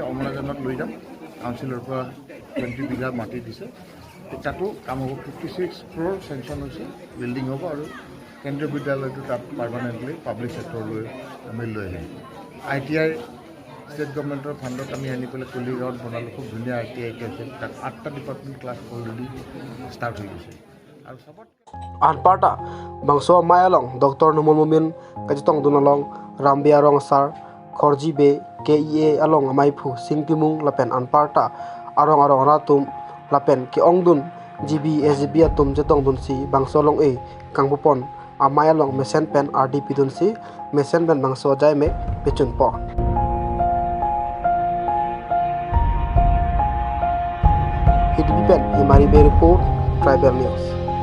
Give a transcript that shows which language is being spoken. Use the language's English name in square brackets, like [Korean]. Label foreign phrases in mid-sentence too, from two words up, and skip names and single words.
[Assamese] অমৰাজানত লৈ যাম কাউন্সিলৰ পৰা 20 বিঘা মাটি দিছে তাতো কাম হ'ব 56 crore চেংচন হৈছে বিল্ডিং হ'ব আৰু কেন্দ্ৰীয় বিদ্যালয়টো তাত [English] permanently public sector [Assamese] আমি লৈ আহিম ITI [English] state government [Assamese] ফাণ্ডত আমি আনি পেলাই কলিগাঁৱত বনালোঁ খুব ধুনীয়া ITI আছে তাত 8টা [English] department class already start [Assamese] হৈ গৈছে আৰু চবত [Karbi] Anparta bangso mayalong Dr. Numol Mumil kajitong dunalong rambe arong sar khorji be KEA along amai phu singtimung lapen Anparta arong ratum lapen ke ongdun GB SGB atum jetong dun si bangso long e kangpopon amai along mesen pen RDP dun si mesen pen bangso jai me pechun po HDP pen himari be report Tribal News.